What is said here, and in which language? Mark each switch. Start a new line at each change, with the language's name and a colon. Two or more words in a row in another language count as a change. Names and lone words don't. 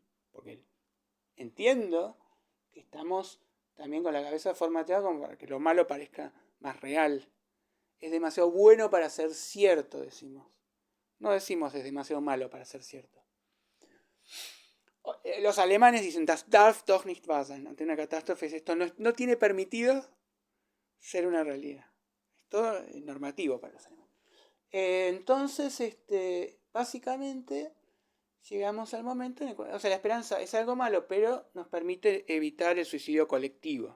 Spanish: Porque entiendo que estamos también con la cabeza formateada como para que lo malo parezca más real. Es demasiado bueno para ser cierto, decimos. No decimos es demasiado malo para ser cierto. Los alemanes dicen,
German: das darf doch nicht wahr sein.
Spanish: Ante una catástrofe, esto no tiene permitido ser una realidad. Esto es normativo para los alemanes. Entonces, básicamente, llegamos al momento en el cual, o sea, la esperanza es algo malo, pero nos permite evitar el suicidio colectivo.